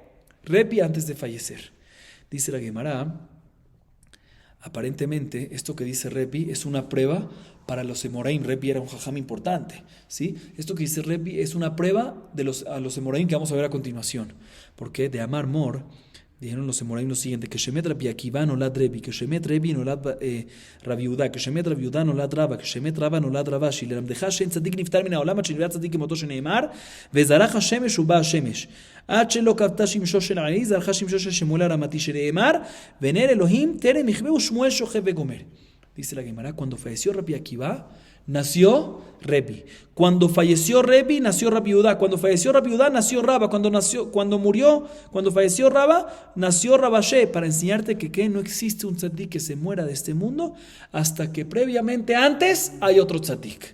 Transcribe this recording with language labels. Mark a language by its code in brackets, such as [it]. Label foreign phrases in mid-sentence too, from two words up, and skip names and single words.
[es] Rebbe antes de fallecer. Dice la Gemara, aparentemente esto que dice Rebbe es una prueba para los Emoraim. Rebbe era un jajam importante, ¿sí? Esto que dice Rebbe es una prueba a los Emoraim que vamos a ver a continuación. [he] Porque דאמר מר, [es] dijeron los Emoraim lo siguiente, [he] כשמת רבי עקיבא נולד רבי כשמת רבי נולד רבי יהודה כשמת רבי יהודה נולד רבה כשמת רבה נולד רב אשי, ללמדך שאין צדיק נפטר מן העולם עד שנברא צדיק כמותו שנאמר, וזרח השמש ובא השמש. עד שלא כבתה שמשו של עלי, זרחה שמשו של שמואל הרמתי שנאמר, ונר אלוהים טרם יכבה ושמואל שוכב וגומר. [es] Dice la Gemara, cuando falleció Rabbi Akiva, nació Rebbe. Cuando falleció Rebbe, nació Rabbi Yehuda. Cuando falleció Rabbi Yehuda, nació Rabba. Cuando falleció Rabba, nació Rabashe. Para enseñarte que no existe un tzadik que se muera de este mundo hasta que previamente antes hay otro tzadik.